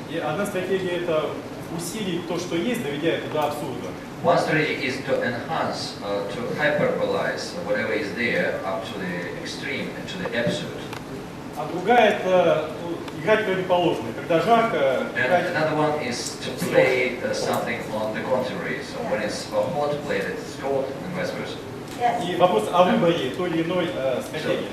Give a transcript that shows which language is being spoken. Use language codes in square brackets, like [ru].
[ru] И одна стратегия это усилить то, что есть, доведя это до абсурда. [en] One strategy is to enhance, to hyperbolize whatever is there up to the extreme, to the absolute. [ru] А другая это играть противоположное. Когда жарко, играть... [en] And another one is to play something on the contrary. So when it's hot, play that it's cold, and vice versa. Yes. [ru] И вопрос о выборе той или иной стратегии.